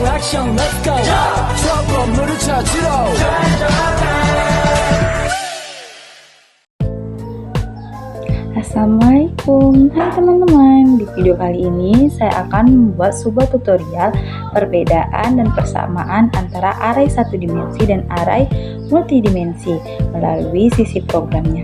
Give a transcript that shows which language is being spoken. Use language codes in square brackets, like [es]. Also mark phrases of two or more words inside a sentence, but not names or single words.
[ko] 미션 [en] let's go [ko] 저 건물을 찾으러 [id] Assalamualaikum, hai teman-teman. Di video kali ini saya akan membuat sebuah tutorial perbedaan dan persamaan antara array satu dimensi dan array multidimensi melalui sisi programnya.